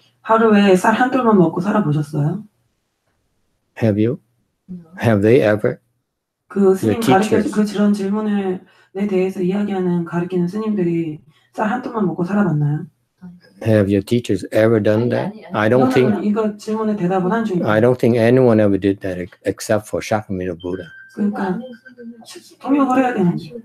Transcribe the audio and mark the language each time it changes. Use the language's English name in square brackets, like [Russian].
[Korean] 하루에 쌀 한 톨만 먹고 살아보셨어요? [English] Have you? Have they ever? [Korean] 그 스님 가르쳐준 그런 질문에 대해서 이야기하는 가르치는 스님들이 쌀 한 톨만 먹고 살아봤나요? [English] Have your teachers ever done that? I don't think. [Korean] 이거 질문에 대답은 한 중이에요. [English] I don't think anyone ever did that except for Shakyamuni Buddha. [Korean] 그러니까 통역을 해야 되는.